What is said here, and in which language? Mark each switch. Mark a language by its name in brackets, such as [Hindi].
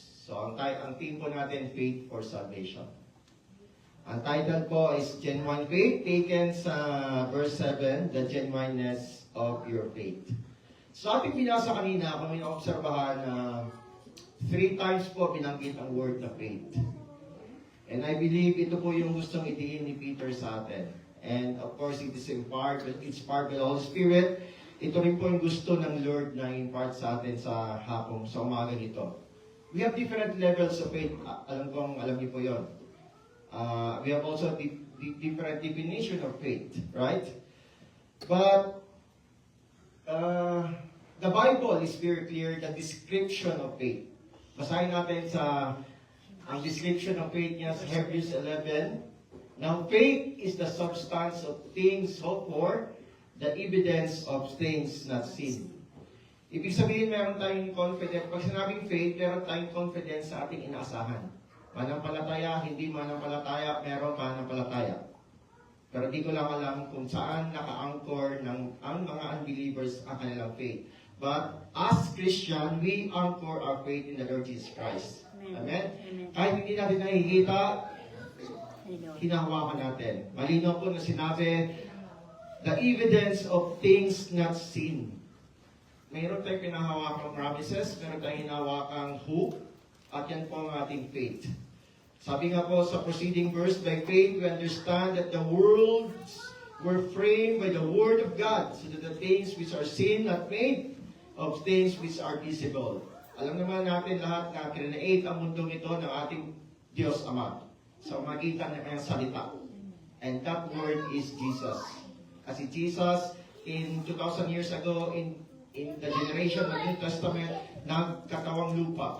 [English] So, ang theme [Filipino] po natin, [English] faith for salvation. Ang title po is Genuine Faith, taken sa verse 7, the genuineness of your faith. [Filipino] So ating binasa kanina, kung may naobserbahan na [English] 3 times [Filipino] po binanggit ang word na faith. [English] And I believe [Filipino] ito po yung gustong idiin ni Peter sa atin. [English] And of course, it's inspired by the Holy Spirit. [Filipino] Ito rin po yung gusto ng Lord na impart sa atin sa hapong, sa umaga nito. [English] We have different levels of faith. [Filipino] Alam niyo po yun. [English] We have also different definition of faith, right? But the Bible is very clear, the description of faith. [Filipino] Basahin natin ang [English] description of faith [Filipino] niya sa Hebrews 11. [English] Now, faith is the substance of things hoped for, the evidence of things not seen. [Filipino] Ibig sabihin, meron tayong confidence. Pag sinabing faith, meron tayong confidence sa ating inaasahan. Manampalataya, hindi manampalataya, meron manampalataya. Pero di ko lang alam kung saan naka-anchor ang mga unbelievers ang kanilang faith. [English] But as Christian, we anchor our faith in the Lord Jesus Christ. [Filipino] Amen? Amen. Kahit hindi natin nakikita, hinahawakan natin. Malinaw po na sinabi, [English] the evidence of things not seen. [Filipino] Mayroon tayong pinahawakang promises, mayroon tayong hinahawakang hope, at yan po ang ating faith. Sabi nga po sa [English] preceding verse, by faith we understand that the worlds were framed by the Word of God, so that the things which are seen not made of things which are visible. [Filipino] Alam naman natin lahat na create ang mundong ito ng ating Diyos Ama sa magitan ng kanyang salita. [English] And that Word is Jesus. Kasi Jesus, in 2,000 years ago, in the generation of the New Testament, [Filipino] nagkatawang lupa.